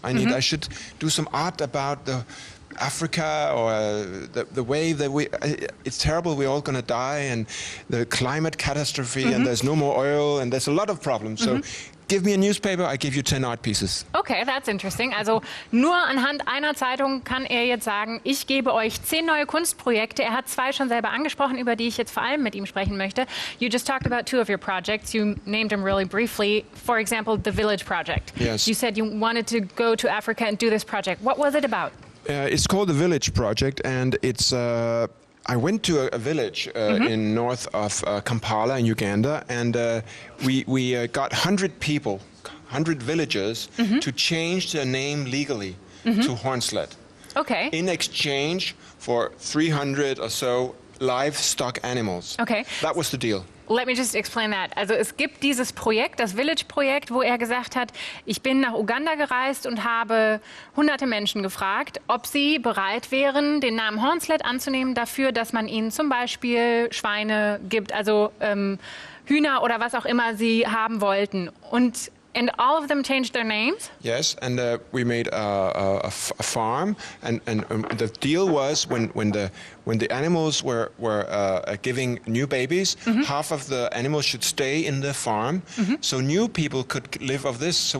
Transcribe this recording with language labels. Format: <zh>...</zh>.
<en>I should do some art about the Africa, or the way that it's terrible, we're all going to die, and the climate catastrophe, and there's no more oil, and there's a lot of problems. So give me a newspaper, I give you 10 art pieces. Okay, that's interesting.</en> <de>Also nur anhand einer Zeitung kann er jetzt sagen, ich gebe euch 10 neue Kunstprojekte. Er hat 2 schon selber angesprochen, über die ich jetzt vor allem mit ihm sprechen möchte.</de> <en>You just talked about 2 of your projects. You named them really briefly. For example, the Village Project. Yes. You said you wanted to go to Africa and do this project. What was it about? It's called the Village Project, and it's. I went to a village in north of Kampala in Uganda, and we got 100 people, 100 villagers, to change their name legally to Hornsleth. Okay. In exchange for 300 or so livestock animals. Okay. That was the deal. Let me just explain that.</en> <de>Also es gibt dieses Projekt, das Village-Projekt, wo er gesagt hat, ich bin nach Uganda gereist und habe hunderte Menschen gefragt, ob sie bereit wären, den Namen Hornsleth anzunehmen dafür, dass man ihnen zum Beispiel Schweine gibt, also Hühner oder was auch immer sie haben wollten.</de> <en>And all of them changed their names? Yes, and we made a farm, and the deal was when the animals were giving new babies, half of the animals should stay in the farm, so new people could live off this.</en>